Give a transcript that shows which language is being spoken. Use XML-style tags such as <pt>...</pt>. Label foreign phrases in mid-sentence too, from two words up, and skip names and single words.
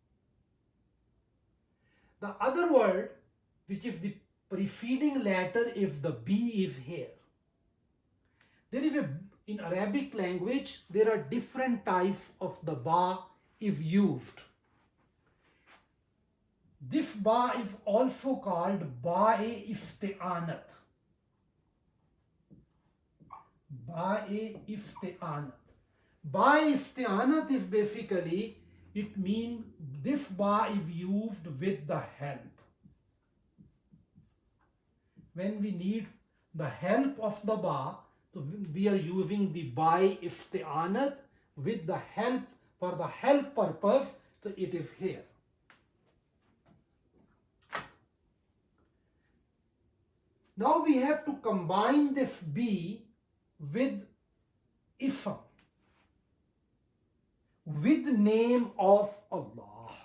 <en>The other word, which is the preceding letter, if the B is here. There is in Arabic language, there are different types of the ba if used. This ba is also called ba-e-ifti'anat. Ba-e-ifti'anat. Ba-e-ifti'anat is basically, it means this ba is used with the help. When we need the help of the ba, so we are using the ba-e-ifti'anat with the help, for the help purpose, so it is here. Now we have to combine this B with ism, with name of Allah.</en>